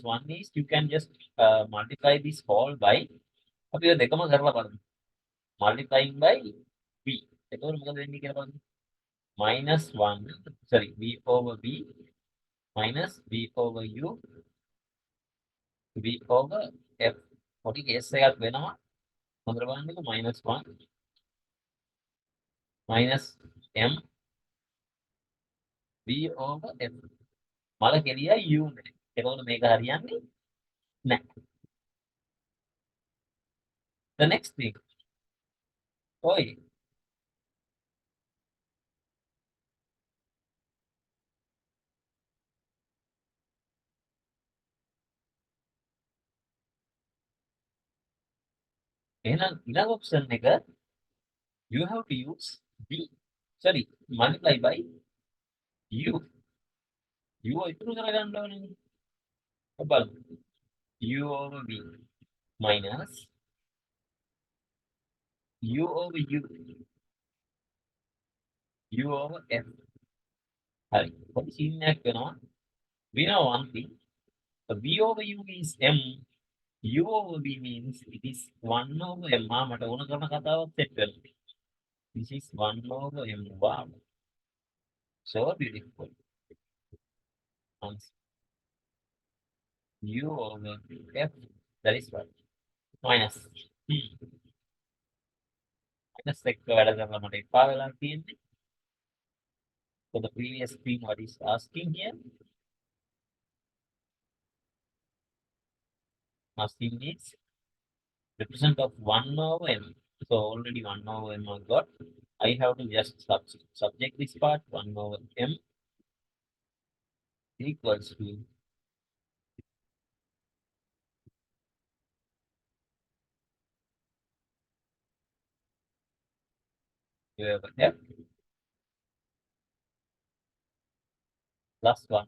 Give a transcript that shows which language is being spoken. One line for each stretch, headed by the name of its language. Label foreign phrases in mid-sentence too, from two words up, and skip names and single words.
English: One is you can just multiply this whole by multiplying by V. Minus 1, sorry, V over V minus V over U V over F. What is S
Sinhala: එකක් වෙනවා. හොඳට බලන්නකෝ
English: minus 1 minus M V over F.
Sinhala: මල කෙලියයි U නේ. එතකොට මේක හරියන්නේ නැහැ.
English: The next thing.
Sinhala: ඔයි. එහෙනම් ඊළඟ option එක
English: you have to use V. Sorry, multiply by U.
Sinhala: U ඉතුරු කරගන්න ඕනේ. බලමු.
English: U over V minus U over U. U over F. හරි.
Sinhala: පොඩි සීන් එකක් වෙනවා.
English: We know one thing. V over U is M. U over V means it is 1 over M.
Sinhala: මට ඕන කරන කතාවක් set වෙනවා.
English: This is 1 over M. Wow. So beautiful. Answer. U over F. That is right.
Sinhala: Minus. Minus එක වැඩ කරලා මට එපා වෙලා තියෙන්නේ.
English: For the previous thing, what is asking here? Asking is represent of 1 over M. So already 1 over M I got. I have to just subject this part 1 over M equals to you have F plus 1.